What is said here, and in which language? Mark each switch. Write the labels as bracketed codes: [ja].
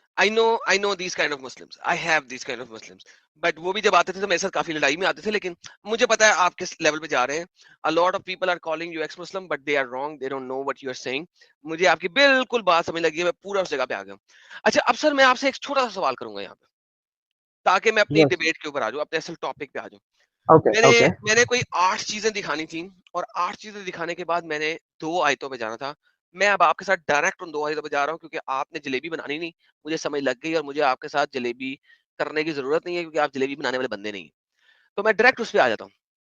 [en] I know these kind of Muslims. I have these kind of Muslims. [ur] But وہ بھی جب آتے تھے تو میرے ساتھ کافی لڑائی میں آتے تھے، لیکن مجھے پتا ہے آپ کس لیول پہ جا رہے ہیں. [en] A lot of people are calling you ex-Muslim, but they are wrong. They don't know what you are saying. [ur] مجھے آپ کی بالکل بات سمجھ لگی ہے، میں پورا اس جگہ پہ آ گیا ہوں. اچھا اب سر میں آپ سے ایک چھوٹا سا سوال کروں گا یہاں پہ، تاکہ میں اپنی [en] Yes. [ur] ڈیبیٹ کے اوپر آ جاؤں، اپنے اصل ٹاپک پہ آ جاؤں. [en] okay [ur] میں نے [en] Okay. [ur] میں نے کوئی 8 چیزیں دکھانی تھیں، اور 8 چیزیں دکھانے کے بعد میں نے 2 آیتوں پہ جانا تھا. میں اب آپ کے ساتھ ڈائریکٹ ان 2 آیتوں پہ جا رہا ہوں، کیونکہ آپ نے جلیبی بنانی نہیں، مجھے سمجھ لگ گئی، اور مجھے آپ کے ساتھ جلیبی کرنے کی ضرورت نہیں ہے، کیونکہ آپ جلیبی بنانے والے بندے نہیں ہیں. تو میں ڈائریکٹ اس پہ آ جاتا ہوں.